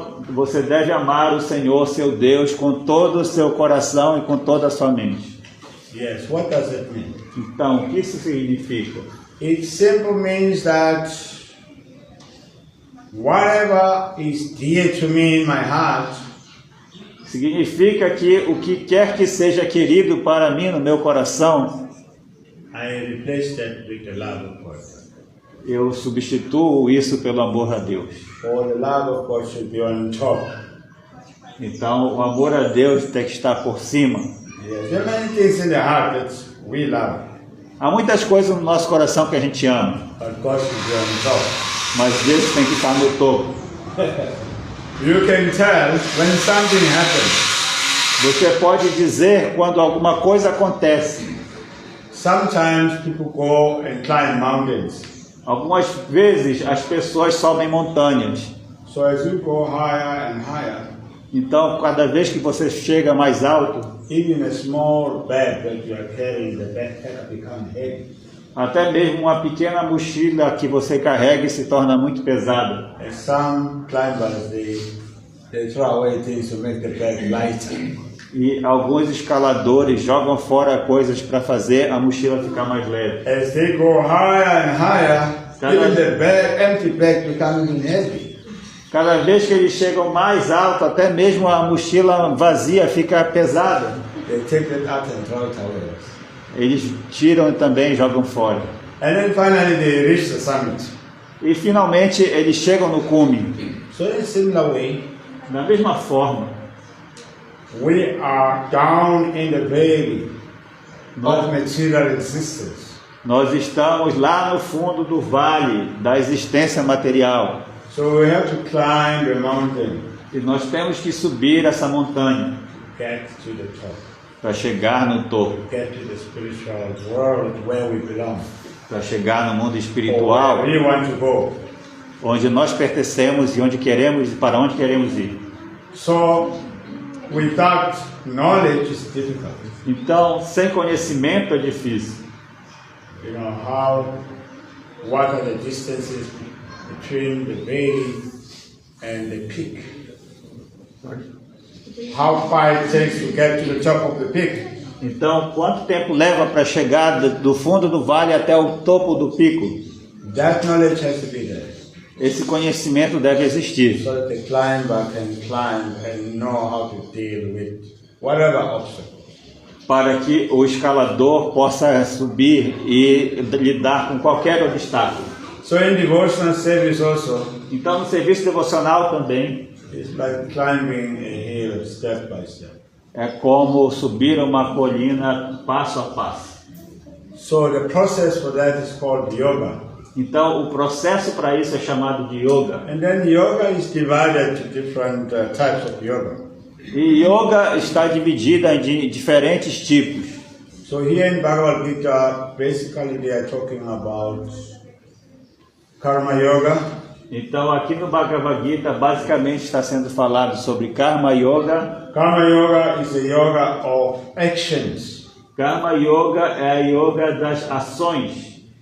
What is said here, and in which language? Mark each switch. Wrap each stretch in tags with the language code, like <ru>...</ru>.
<pt>Você deve amar o Senhor, seu Deus, com todo o seu coração e com toda a sua mente.</pt> <en>Yes. What does it mean?</en> <pt>Então, o que isso significa?</pt> <en>It simply means that whatever is dear to me in my heart,</en> <pt>Significa que o que quer que seja querido para mim no meu coração,</pt> <en>I replace that with the love of God.</en> <pt>eu substituo isso pelo amor a Deus.</pt> <en>For the love of God should be on top.</en> <pt>Então, o amor a Deus tem que estar por cima.</pt> <en>Yes. There are many things in the heart that we love,</en> <pt>Há muitas coisas no nosso coração que a gente ama,</pt> <en>but God should be on top.</en> <pt>mas Deus tem que estar no topo.</pt> <en>You can tell when something happens.</en> <pt>Você pode dizer quando alguma coisa acontece.</pt> <en>Sometimes people go and climb mountains.</en> <pt>Algumas vezes as pessoas sobem montanhas.</pt> <en>So as you go higher and higher,</en> <pt>Então, cada vez que você chega mais alto,</pt> <en>even a small bag that you are carrying, the backpack becomes heavy.</en> <pt>até mesmo uma pequena mochila que você carrega se torna muito pesada.</pt> <en>And some climbers, they throw away things to make the bag lighter.</en> <pt>E alguns escaladores jogam fora coisas para fazer a mochila ficar mais leve.</pt> <en>As they go higher and higher, even the bag, empty bag becomes even heavy.</en> <pt>Cada vez que eles chegam mais alto, até mesmo a mochila vazia fica pesada.</pt> <en>They take it out and throw it away.</en> <pt>Eles tiram e também jogam fora.</pt> <en>And then finally they reach the summit.</en> <pt>E finalmente eles chegam no cume.</pt> <en>So in a similar way,</en> <pt>Da mesma forma,</pt> <en>we are down in the valley of</en> <pt>nós,</pt> <en>material existence.</en> <pt>nós estamos lá no fundo do vale da existência material.</pt> <en>So we have to climb the mountain,</en> <pt>E nós temos que subir essa montanha</pt> <en>get to the top,</en> <pt>para chegar no topo,</pt> <en>get to the spiritual world where we belong,</en> <pt>para chegar no mundo</pt> <en>or</en> <pt>espiritual,</pt> <en>where we want to go.</en> <pt>onde nós pertencemos e onde queremos e para onde queremos ir.</pt> <en>So without knowledge is difficult.</en> <pt>Então, sem conhecimento é difícil.</pt> <en>You know what are the distances between the valley and the peak? How far it takes to get to the top of the peak?</en> <pt>Então, quanto tempo leva para chegar do fundo do vale até o topo do pico?</pt> <en>That knowledge has to be there,</en> <pt>Esse conhecimento deve existir,</pt> <en>so that the climber can climb and know how to deal with whatever obstacle.</en> <pt>para que o escalador possa subir e lidar com qualquer obstáculo.</pt> <en>So in devotional service also,</en> <pt>Então, no serviço devocional também,</pt> <en>it's like climbing a hill step by step.</en> <pt>é como subir uma colina passo a passo.</pt> <en>So the process for that is called yoga.</en> <pt>Então, o processo para isso é chamado de yoga.</pt> <en>And then yoga is divided to different types of yoga.</en> <pt>E yoga está dividida em diferentes tipos.</pt> <en>So here in Bhagavad Gita, basically they are talking about Karma Yoga,</en> <pt>Então, aqui no Bhagavad Gita, basicamente está sendo falado sobre Karma Yoga.</pt> <en>Karma Yoga is a yoga of actions.</en> <pt>Karma Yoga é a yoga das ações.</pt>